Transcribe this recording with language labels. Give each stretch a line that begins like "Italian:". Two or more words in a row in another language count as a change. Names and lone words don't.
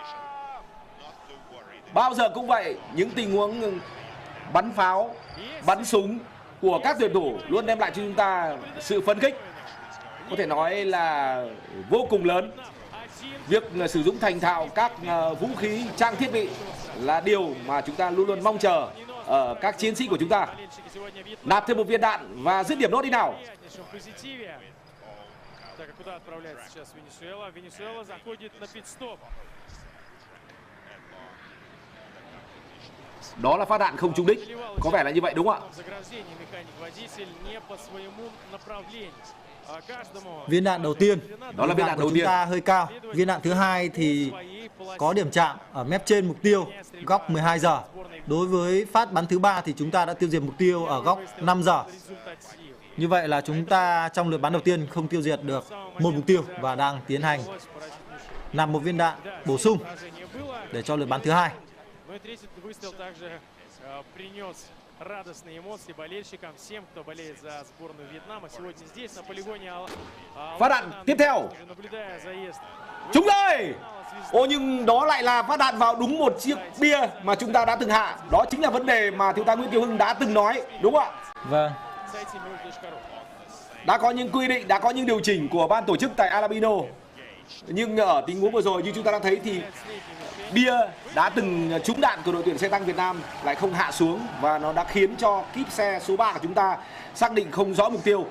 Vietnamese: Bao giờ cũng vậy, những tình huống bắn pháo, bắn súng của các tuyển thủ luôn đem lại cho chúng ta sự phấn khích. Có thể nói là vô cùng lớn. Việc sử dụng thành thạo các vũ khí, trang thiết bị là điều mà chúng ta luôn luôn mong chờ ở các chiến sĩ của chúng ta. Nạp thêm một viên đạn và dứt điểm nốt đi nào.
Russian: Так, а куда отправляется сейчас Венесуэла? Венесуэла заходит на пит-стоп.
Vietnamese: Đó là phát đạn không trúng đích. Có vẻ là như vậy đúng không ạ?
Russian: Заграждение механик-водитель не по своему направлению.
Vietnamese: Viên đạn đầu tiên, Đó là viên đạn của đầu chúng tiên. ta hơi cao. Viên đạn thứ hai thì có điểm chạm ở mép trên mục tiêu, góc 12 giờ. Đối với phát bắn thứ ba thì chúng ta đã tiêu diệt mục tiêu ở góc 5 giờ. Như vậy là chúng ta trong lượt bắn đầu tiên không tiêu diệt được một mục tiêu và đang tiến hành nạp một viên đạn bổ sung để cho lượt bắn thứ hai.
Russian: Ну и третий выстрел также принес радостные эмоции болельщикам, всем, кто болеет за сборную Вьетнама. Сегодня здесь, на полигоне
Vietnamese: Phát đạn tiếp theo.
Russian: наблюдая заезд.
Vietnamese: Trúng rồi. Ô, nhưng đó lại là phát đạn vào đúng một chiếc bia mà chúng ta đã từng hạ. Đó chính là vấn đề mà thiếu tá Nguyễn Kiều Hưng đã từng nói, đúng không ạ? Vâng. Đã có những quy định, đã có những điều chỉnh của ban tổ chức tại Alabino. Nhưng ở tình huống vừa rồi như chúng ta đã thấy thì bia đã từng trúng đạn của đội tuyển xe tăng Việt Nam lại không hạ xuống và nó đã khiến cho kíp xe số 3 của chúng ta xác định không rõ mục tiêu.